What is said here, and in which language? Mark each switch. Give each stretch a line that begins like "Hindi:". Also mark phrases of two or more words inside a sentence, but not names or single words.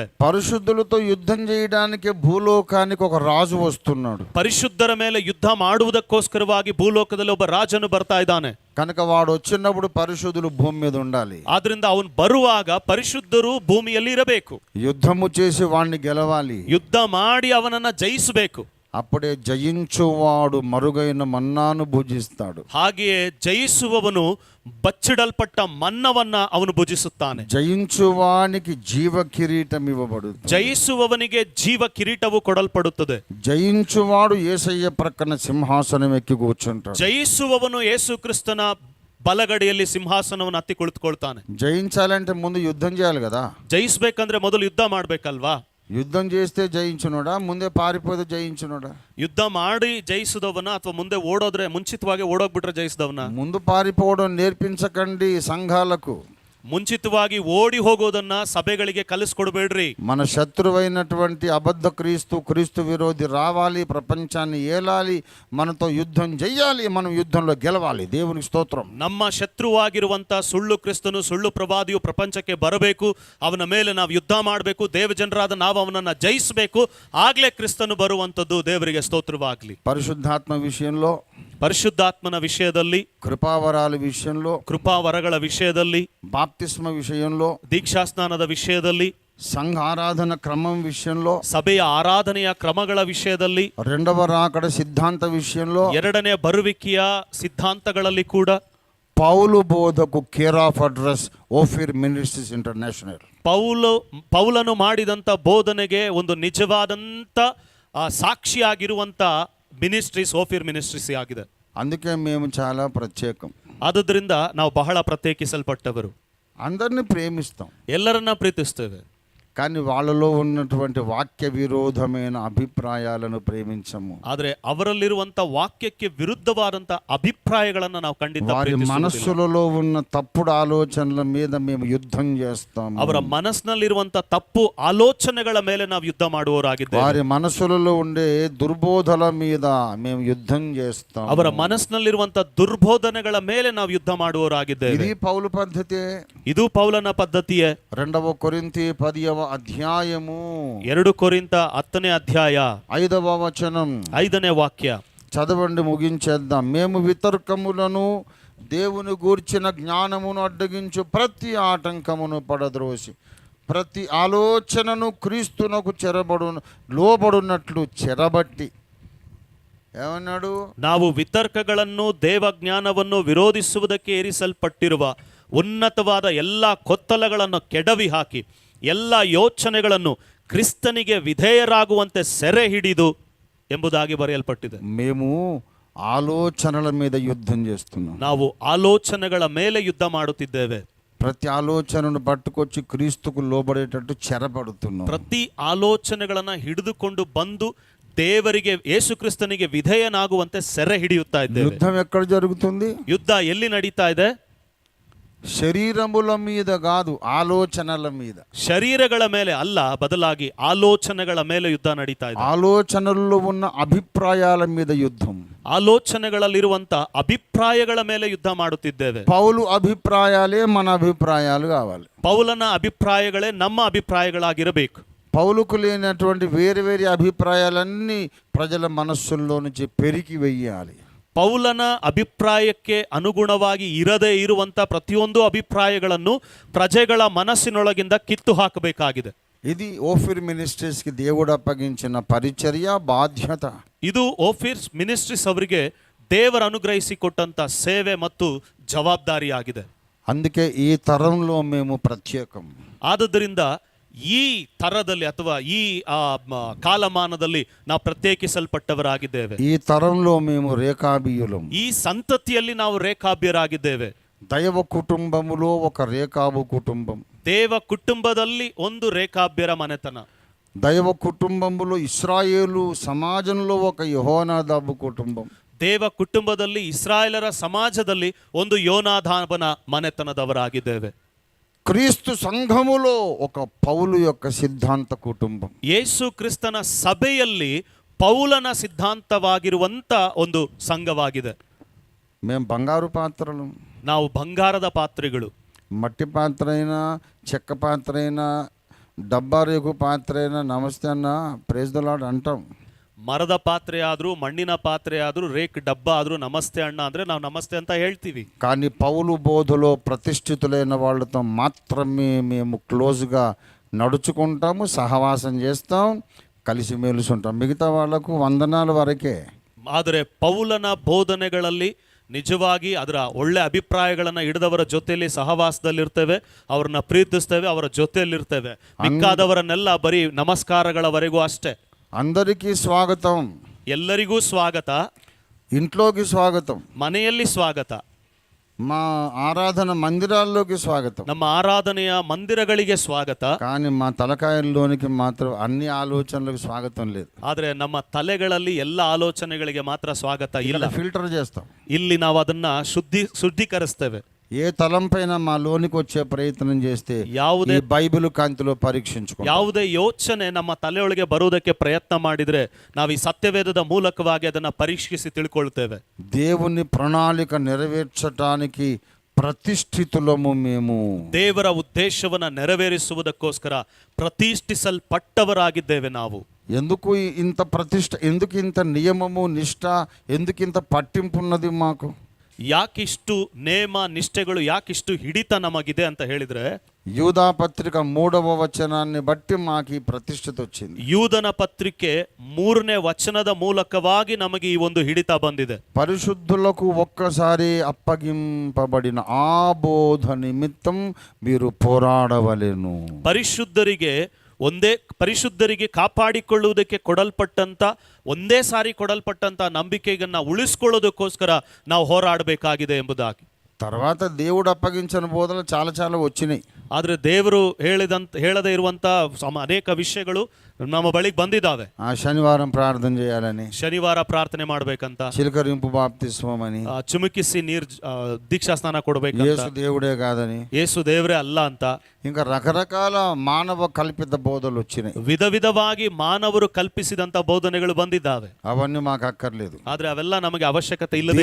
Telugu: పరిశుద్ధులతో యుద్ధం చేయడానికి భూలోకానికి ఒక రాజు వస్తున్నాడు.
Kannada: ಪರಿಶುದ್ಧರ ಮೇಲೆ ಯುದ್ಧ ಮಾಡುವುದಕ್ಕೋಸ್ಕರವಾಗಿ ಭೂಲೋಕದಲ್ಲಿ ಒಬ್ಬ ರಾಜನು ಬರ್ತಾ ಇದ್ದಾನೆ.
Telugu: కనుక వాడు వచ్చినప్పుడు పరిశుద్ధులు భూమి మీద ఉండాలి.
Kannada: ಆದ್ರಿಂದ ಅವನು ಬರುವಾಗ ಪರಿಶುದ್ಧರು ಭೂಮಿಯಲ್ಲಿ ಇರಬೇಕು.
Telugu: యుద్ధము చేసి వాడిని గెలవాలి,
Kannada: ಯುದ್ಧ ಮಾಡಿ ಅವನನ್ನ ಜಯಿಸಬೇಕು.
Telugu: అప్పుడే జయించువాడు మరుగైన మన్నాను భుజిస్తాడు.
Kannada: ಹಾಗೆಯೇ ಜಯಿಸುವವನು ಬಚ್ಚಿಡಲ್ಪಟ್ಟ ಮನ್ನವನ್ನ ಅವನು ಭುಜಿಸುತ್ತಾನೆ.
Telugu: జయించువానికి జీవ కిరీటం ఇవ్వబడుతుంది.
Kannada: ಜಯಿಸುವವನಿಗೆ ಜೀವ ಕಿರೀಟವು ಕೊಡಲ್ಪಡುತ್ತದೆ.
Telugu: జయించువాడు యేసయ్య ప్రక్కన సింహాసనం ఎక్కి కూర్చుంటాడు.
Kannada: ಜಯಿಸುವವನು ಯೇಸು ಕ್ರಿಸ್ತನ ಬಲಗಡೆಯಲ್ಲಿ ಸಿಂಹಾಸನವನ್ನು ಹತ್ತಿ ಕುಳಿತುಕೊಳ್ತಾನೆ.
Telugu: జయించాలంటే ముందు యుద్ధం చేయాలి కదా.
Kannada: ಜಯಿಸ್ಬೇಕಂದ್ರೆ ಮೊದಲು ಯುದ್ಧ ಮಾಡ್ಬೇಕಲ್ವಾ.
Telugu: యుద్ధం చేస్తే జయించునోడా, ముందే పారిపోతే జయించునోడా?
Kannada: ಯುದ್ಧ ಮಾಡಿ ಜಯಿಸಿದವನ ಅಥವಾ ಮುಂದೆ ಓಡೋದ್ರೆ, ಮುಂಚಿತವಾಗಿ ಓಡೋಗ್ಬಿಟ್ರೆ ಜಯಿಸಿದವನ?
Telugu: ముందు పారిపోవడం నేర్పించకండి సంఘాలకు.
Kannada: ಮುಂಚಿತವಾಗಿ ಓಡಿ ಹೋಗೋದನ್ನ ಸಭೆಗಳಿಗೆ ಕಲಿಸ್ಕೊಡ್ಬೇಡ್ರಿ.
Telugu: మన శత్రువైనటువంటి అబద్ధ క్రీస్తు విరోధి రావాలి, ప్రపంచాన్ని ఏలాలి, మనతో యుద్ధం చెయ్యాలి, మనం యుద్ధంలో గెలవాలి. దేవునికి స్తోత్రం.
Kannada: ನಮ್ಮ ಶತ್ರುವಾಗಿರುವಂತ ಸುಳ್ಳು ಕ್ರಿಸ್ತನು, ಸುಳ್ಳು ಪ್ರವಾದಿಯು ಪ್ರಪಂಚಕ್ಕೆ ಬರಬೇಕು. ಅವನ ಮೇಲೆ ನಾವು ಯುದ್ಧ ಮಾಡಬೇಕು. ದೇವ ಜನರಾದ ನಾವು ಅವನನ್ನ ಜಯಿಸಬೇಕು. ಆಗ್ಲೇ ಕ್ರಿಸ್ತನು ಬರುವಂತದ್ದು. ದೇವರಿಗೆ ಸ್ತೋತ್ರವಾಗ್ಲಿ.
Telugu: పరిశుద్ధాత్మ విషయంలో,
Kannada: ಪರಿಶುದ್ಧಾತ್ಮನ ವಿಷಯದಲ್ಲಿ,
Telugu: కృపావరాల విషయంలో,
Kannada: ಕೃಪಾವರಗಳ ವಿಷಯದಲ್ಲಿ,
Telugu: బాప్తిస్మ విషయంలో,
Kannada: ದೀಕ್ಷಾಸ್ನಾನದ ವಿಷಯದಲ್ಲಿ,
Telugu: సంఘ ఆరాధన క్రమం విషయంలో,
Kannada: ಸಭೆಯ ಆರಾಧನೆಯ ಕ್ರಮಗಳ ವಿಷಯದಲ್ಲಿ,
Telugu: రెండవ రాకడ సిద్ధాంత విషయంలో,
Kannada: ಎರಡನೇ ಬರುವಿಕೆಯ ಸಿದ್ಧಾಂತಗಳಲ್ಲಿ ಕೂಡ
Telugu: పౌలు బోధకు
English: care of address
Telugu: ఓఫిర్ మినిస్ట్రీస్ ఇంటర్నేషనల్.
Kannada: ಪೌಲನು ಮಾಡಿದಂತ ಬೋಧನೆಗೆ ಒಂದು ನಿಜವಾದಂತ ಸಾಕ್ಷಿಯಾಗಿರುವಂತ ಮಿನಿಸ್ಟ್ರೀಸ್ ಓಫಿರ್ ಮಿನಿಸ್ಟ್ರೀಸ್ ಆಗಿದೆ.
Telugu: అందుకే మేము చాలా ప్రత్యేకం.
Kannada: ಆದುದರಿಂದ ನಾವು ಬಹಳ ಪ್ರತ್ಯೇಕಿಸಲ್ಪಟ್ಟವರು.
Telugu: అందరిని ప్రేమిస్తాం,
Kannada: ಎಲ್ಲರನ್ನ ಪ್ರೀತಿಸ್ತೇವೆ.
Telugu: కానీ వాళ్ళలో ఉన్నటువంటి వాక్య విరోధమైన అభిప్రాయాలను ప్రేమించము.
Kannada: ಆದ್ರೆ ಅವರಲ್ಲಿರುವಂತ ವಾಕ್ಯಕ್ಕೆ ವಿರುದ್ಧವಾದಂತ ಅಭಿಪ್ರಾಯಗಳನ್ನ ನಾವು ಖಂಡಿತ
Telugu: వారి
Kannada: ಪ್ರೀತಿಸುವುದಿಲ್ಲ.
Telugu: మనస్సులలో ఉన్న తప్పుడు ఆలోచనల మీద మేము యుద్ధం చేస్తాము.
Kannada: ಅವರ ಮನಸ್ಸಿನಲ್ಲಿರುವಂತ ತಪ್ಪು ಆಲೋಚನೆಗಳ ಮೇಲೆ ನಾವು ಯುದ್ಧ ಮಾಡುವವರಾಗಿದ್ದೇವೆ.
Telugu: వారి మనసులలో ఉండే దుర్బోధల మీద మేము యుద్ధం చేస్తాం.
Kannada: ಅವರ ಮನಸ್ಸಿನಲ್ಲಿರುವಂತ ದುರ್ಬೋಧನೆಗಳ ಮೇಲೆ ನಾವು ಯುದ್ಧ ಮಾಡುವವರಾಗಿದ್ದೇವೆ.
Telugu: ఇది పౌలు పద్ధతి.
Kannada: ಇದು ಪೌಲನ ಪದ್ಧತಿಯೇ.
Telugu: 2 కొరింథీ 10వ అధ్యాయము
Kannada: 2 ಕೊರಿಂಥ 10ನೇ ಅಧ್ಯಾಯ
Telugu: 5వ వచనం
Kannada: 5ನೇ ವಾಕ್ಯ
Telugu: చదవండి, ముగించేద్దాం. మేము వితర్కములను దేవుని గూర్చిన జ్ఞానమును అడ్డగించు ప్రతి ఆటంకమును పడద్రోసి ప్రతి ఆలోచనను క్రీస్తునకు లోబడునట్లు చెరబట్టి. ఏమన్నాడు?
Kannada: ನಾವು ವಿತರ್ಕಗಳನ್ನು ದೇವಜ್ಞಾನವನ್ನು ವಿರೋಧಿಸುವುದಕ್ಕೆ ಏರಿಸಲ್ಪಟ್ಟಿರುವ ಉನ್ನತವಾದ ಎಲ್ಲ ಕೊತ್ತಲಗಳನ್ನು ಕೆಡವಿ ಹಾಕಿ ಎಲ್ಲ ಯೋಚನೆಗಳನ್ನು ಕ್ರಿಸ್ತನಿಗೆ ವಿಧೇಯರಾಗುವಂತೆ ಸೆರೆ ಹಿಡಿದು ಎಂಬುದಾಗಿ ಬರೆಯಲ್ಪಟ್ಟಿದೆ.
Telugu: మేము ఆలోచనల మీద యుద్ధం చేస్తున్నాం.
Kannada: ನಾವು ಆಲೋಚನೆಗಳ ಮೇಲೆ ಯುದ್ಧ ಮಾಡುತ್ತಿದ್ದೇವೆ.
Telugu: ప్రతి ఆలోచనను పట్టుకొచ్చి క్రీస్తుకు లోబడేటట్టు చెరపడుతున్నాం.
Kannada: ಪ್ರತಿ ಆಲೋಚನೆಗಳನ್ನ ಹಿಡಿದುಕೊಂಡು ಬಂದು ದೇವರಿಗೆ ಯೇಸು ಕ್ರಿಸ್ತನಿಗೆ ವಿಧೇಯನಾಗುವಂತೆ ಸೆರೆ ಹಿಡಿಯುತ್ತಾ ಇದ್ದೇವೆ.
Telugu: యుద్ధం ఎక్కడ జరుగుతుంది?
Kannada: ಯುದ್ಧ ಎಲ್ಲಿ ನಡೀತಾ ಇದೆ?
Telugu: శరీరముల మీద కాదు, ఆలోచనల మీద.
Kannada: ಶರೀರಗಳ ಮೇಲೆ ಅಲ್ಲ, ಬದಲಾಗಿ ಆಲೋಚನೆಗಳ ಮೇಲೆ ಯುದ್ಧ ನಡೀತಾ ಇದೆ.
Telugu: ఆలోచనల్లో ఉన్న అభిప్రాయాల మీద యుద్ధం.
Kannada: ಆಲೋಚನೆಗಳಲ್ಲಿರುವಂತ ಅಭಿಪ್ರಾಯಗಳ ಮೇಲೆ ಯುದ್ಧ ಮಾಡುತ್ತಿದ್ದೇವೆ.
Telugu: పౌలు అభిప్రాయాలే మన అభిప్రాయాలు కావాలి.
Kannada: ಪೌಲನ ಅಭಿಪ್ರಾಯಗಳೇ ನಮ್ಮ ಅಭಿಪ್ರಾಯಗಳಾಗಿರಬೇಕು.
Telugu: పౌలుకు లేనటువంటి వేరే వేరే అభిప్రాయాలన్నీ ప్రజల మనస్సుల్లో నుంచి పెరికి వెయ్యాలి.
Kannada: ಪೌಲನ ಅಭಿಪ್ರಾಯಕ್ಕೆ ಅನುಗುಣವಾಗಿ ಇರದೇ ಇರುವಂತ ಪ್ರತಿಯೊಂದು ಅಭಿಪ್ರಾಯಗಳನ್ನು ಪ್ರಜೆಗಳ ಮನಸ್ಸಿನೊಳಗಿಂದ ಕಿತ್ತು ಹಾಕಬೇಕಾಗಿದೆ.
Telugu: ఇది ఓఫిర్ మినిస్ట్రీస్ కి దేవుడు అప్పగించిన పరిచర్య బాధ్యత.
Kannada: ಇದು ಓಫಿರ್ ಮಿನಿಸ್ಟ್ರೀಸ್ ಅವರಿಗೆ ದೇವರು ಅನುಗ್ರಹಿಸಿಕೊಟ್ಟಂತ ಸೇವೆ ಮತ್ತು ಜವಾಬ್ದಾರಿಯಾಗಿದೆ.
Telugu: అందుకే ఈ తరంలో మేము ప్రత్యేకం.
Kannada: ಆದುದರಿಂದ ಈ ತರದಲ್ಲಿ ಅಥವಾ ಈ ಕಾಲಮಾನದಲ್ಲಿ ನಾವು ಪ್ರತ್ಯೇಕಿಸಲ್ಪಟ್ಟವರಾಗಿದ್ದೇವೆ.
Telugu: ఈ తరంలో మేము రేఖాబీయులం.
Kannada: ಈ ಸಂತತಿಯಲ್ಲಿ ನಾವು ರೇಖಾಬ್ಯರಾಗಿದ್ದೇವೆ.
Telugu: దైవ కుటుంబములో ఒక రేఖాబు కుటుంబం.
Kannada: ದೇವ ಕುಟುಂಬದಲ್ಲಿ ಒಂದು ರೇಖಾಬ್ಯರ ಮನೆತನ.
Telugu: దైవ కుటుంబములో ఇశ్రాయేలు సమాజంలో ఒక యెహోనాదాబు కుటుంబం.
Kannada: ದೇವ ಕುಟುಂಬದಲ್ಲಿ ಇಸ್ರಾಯೇಲರ ಸಮಾಜದಲ್ಲಿ ಒಂದು ಯೋನಾದಾಬನ ಮನೆತನದವರಾಗಿದ್ದೇವೆ.
Telugu: క్రీస్తు సంఘములో ఒక పౌలు యొక్క సిద్ధాంత కుటుంబం.
Kannada: ಯೇಸು ಕ್ರಿಸ್ತನ ಸಭೆಯಲ್ಲಿ ಪೌಲನ ಸಿದ್ಧಾಂತವಾಗಿರುವಂತ ಒಂದು ಸಂಘವಾಗಿದೆ.
Telugu: మేము బంగారు పాత్రలు.
Kannada: ನಾವು ಬಂಗಾರದ ಪಾತ್ರೆಗಳು.
Telugu: మట్టి పాత్ర అయినా, చెక్క పాత్ర అయినా, డబ్బా రేకు పాత్ర అయినా నమస్తే అన్న,
English: praise the Lord
Telugu: అంటాం.
Kannada: ಮರದ ಪಾತ್ರೆ ಆದ್ರೂ, ಮಣ್ಣಿನ ಪಾತ್ರೆ ಆದ್ರೂ, ರೇಕ್ ಡಬ್ಬ ಆದ್ರೂ ನಮಸ್ತೆ ಅಣ್ಣ ಅಂದ್ರೆ ನಾವು ನಮಸ್ತೆ ಅಂತ ಹೇಳ್ತೀವಿ.
Telugu: కానీ పౌలు బోధలో ప్రతిష్ఠితులైన వాళ్ళతో మాత్రమే మేము క్లోజ్గా నడుచుకుంటాము, సహవాసం చేస్తాం, కలిసిమెలిసి ఉంటాం. మిగతా వాళ్లకు వందనాల వరకే.
Kannada: ಆದರೆ ಪೌಲನ ಬೋಧನೆಗಳಲ್ಲಿ ನಿಜವಾಗಿ ಅದರ ಒಳ್ಳೆ ಅಭಿಪ್ರಾಯಗಳನ್ನು ಹಿಡಿದವರ ಜೊತೆಯಲ್ಲಿ ಸಹವಾಸದಲ್ಲಿರ್ತೇವೆ, ಅವ್ರನ್ನ ಪ್ರೀತಿಸ್ತೇವೆ, ಅವರ ಜೊತೆಯಲ್ಲಿರ್ತೇವೆ. ಮಿಕ್ಕಾದವರನ್ನೆಲ್ಲ ಬರೀ ನಮಸ್ಕಾರಗಳವರೆಗೂ ಅಷ್ಟೇ.
Telugu: అందరికీ స్వాగతం.
Kannada: ಎಲ್ಲರಿಗೂ ಸ್ವಾಗತ.
Telugu: ఇంట్లోకి స్వాగతం.
Kannada: ಮನೆಯಲ್ಲಿ ಸ್ವಾಗತ.
Telugu: మా ఆరాధన మందిరాల్లోకి స్వాగతం.
Kannada: ನಮ್ಮ ಆರಾಧನೆಯ ಮಂದಿರಗಳಿಗೆ ಸ್ವಾಗತ.
Telugu: కానీ మా తలకాయల్లోనికి మాత్రం అన్ని ఆలోచనలకు స్వాగతం లేదు.
Kannada: ಆದ್ರೆ ನಮ್ಮ ತಲೆಗಳಲ್ಲಿ ಎಲ್ಲ ಆಲೋಚನೆಗಳಿಗೆ ಮಾತ್ರ ಸ್ವಾಗತ ಇಲ್ಲ.
Telugu: ఫిల్టర్ చేస్తాం.
Kannada: ಇಲ್ಲಿ ನಾವು ಅದನ್ನ ಶುದ್ಧೀಕರಿಸ್ತೇವೆ.
Telugu: ఏ తలంపైన మా లోనికి వచ్చే ప్రయత్నం చేస్తే
Kannada: ಯಾವುದೇ
Telugu: బైబిల్ కాంతిలో పరీక్షించుకో.
Kannada: ಯಾವುದೇ ಯೋಚನೆ ನಮ್ಮ ತಲೆಯೊಳಗೆ ಬರುವುದಕ್ಕೆ ಪ್ರಯತ್ನ ಮಾಡಿದ್ರೆ ನಾವು ಈ ಸತ್ಯವೇದದ ಮೂಲಕವಾಗಿ ಅದನ್ನ ಪರೀಕ್ಷಿಸಿ ತಿಳ್ಕೊಳ್ತೇವೆ.
Telugu: దేవుని ప్రణాళిక నెరవేర్చడానికి ప్రతిష్ఠితులము మేము.
Kannada: ದೇವರ ಉದ್ದೇಶವನ್ನ ನೆರವೇರಿಸುವುದಕ್ಕೋಸ್ಕರ ಪ್ರತಿಷ್ಠಿಸಲ್ಪಟ್ಟವರಾಗಿದ್ದೇವೆ ನಾವು.
Telugu: ఎందుకు ఇంత ప్రతిష్ఠ, ఎందుకు ఇంత నియమము నిష్ఠ, ఎందుకు ఇంత పట్టింపు ఉన్నది మాకు?
Kannada: ಯಾಕಿಷ್ಟು ನೇಮ ನಿಷ್ಠೆಗಳು, ಯಾಕಿಷ್ಟು ಹಿಡಿತ ನಮಗಿದೆ ಅಂತ ಹೇಳಿದ್ರೆ,
Telugu: యూదా పత్రిక 3వ వచనాన్ని బట్టి మాకు ఈ ప్రతిష్ఠిత వచ్చింది.
Kannada: ಯೂದನ ಪತ್ರಿಕೆ 3ನೇ ವಚನದ ಮೂಲಕವಾಗಿ ನಮಗೆ ಈ ಒಂದು ಹಿಡಿತ ಬಂದಿದೆ.
Telugu: పరిశుద్ధులకు ఒక్కసారి అప్పగింపబడిన ఆ బోధ నిమిత్తం మీరు పోరాడవలెను.
Kannada: ಪರಿಶುದ್ಧರಿಗೆ ಕಾಪಾಡಿಕೊಳ್ಳುವುದಕ್ಕೆ ಕೊಡಲ್ಪಟ್ಟಂತ ಒಂದೇ ಸಾರಿ ಕೊಡಲ್ಪಟ್ಟಂತ ನಂಬಿಕೆಯನ್ನ ಉಳಿಸ್ಕೊಳ್ಳೋದಕ್ಕೋಸ್ಕರ ನಾವು ಹೋರಾಡಬೇಕಾಗಿದೆ ಎಂಬುದಾಗಿ.
Telugu: తర్వాత దేవుడు అప్పగించిన బోధనలు చాలా చాలా వచ్చినాయి.
Kannada: ಆದ್ರೆ ದೇವರು ಹೇಳದೇ ಇರುವಂತ ಅನೇಕ ವಿಷಯಗಳು ನಮ್ಮ ಬಳಿಗೆ ಬಂದಿದ್ದಾವೆ.
Telugu: శనివారం ప్రార్థన చేయాలని,
Kannada: ಶನಿವಾರ ಪ್ರಾರ್ಥನೆ ಮಾಡ್ಬೇಕಂತ,
Telugu: చిలకరింపు బాప్తిస్మం అని,
Kannada: ಚಿಮುಕಿಸಿ ದೀಕ್ಷಾ ಸ್ನಾನ ಕೊಡ್ಬೇಕಂತ,
Telugu: యేసు దేవుడే కాదని,
Kannada: ಯೇಸು ದೇವರೇ ಅಲ್ಲ ಅಂತ,
Telugu: ఇంకా రకరకాల మానవ కల్పిత బోధలు వచ్చినాయి.
Kannada: ವಿಧ ವಿಧವಾಗಿ ಮಾನವರು ಕಲ್ಪಿಸಿದಂತ ಬೋಧನೆಗಳು ಬಂದಿದ್ದಾವೆ.
Telugu: అవన్నీ మాకు అక్కర్లేదు.
Kannada: ಆದ್ರೆ ಅವೆಲ್ಲ ನಮಗೆ ಅವಶ್ಯಕತೆ ಇಲ್ಲದೆ